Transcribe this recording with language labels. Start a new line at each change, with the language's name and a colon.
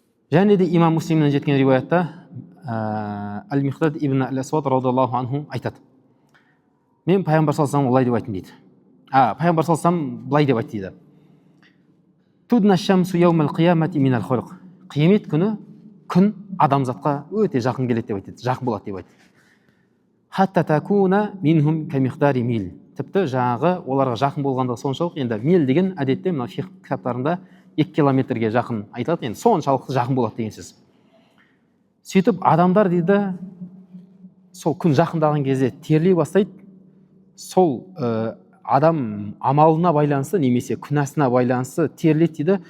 Kazakh: Және де имам Муслимнен жеткен риуаятта Ал-Миқдад ибн Ал-Асвад радиллаху анху айтады. Мен пайғамбар саллаллаху алейхи вассалам олай деп айттым дейді. Пайғамбар саллаллаху алейхи вассалам былай деп айтты дейді.
Arabic: Тудна шамсу яумал қиямати минал хулқ.
Kazakh: Қиямет күні күн адамзатқа өте жақын келеді деп айтады, жақын болады деп айтады.
Arabic: Хатта такуна минхум камиқдари мил.
Kazakh: Тіпті жаңағы оларға жақын болғандығы соншалық, енді мил деген әдетте мына фиқх кітаптарында 2 километрге жақын айтылады, енді соншалықты жақын болады деген сөз. Сөйтіп адамдар дейді, сол күн жақындаған кезде терлей бастайды. Сол адам амалына байланысты немесе күнәсіне байланысты терлейді дейді.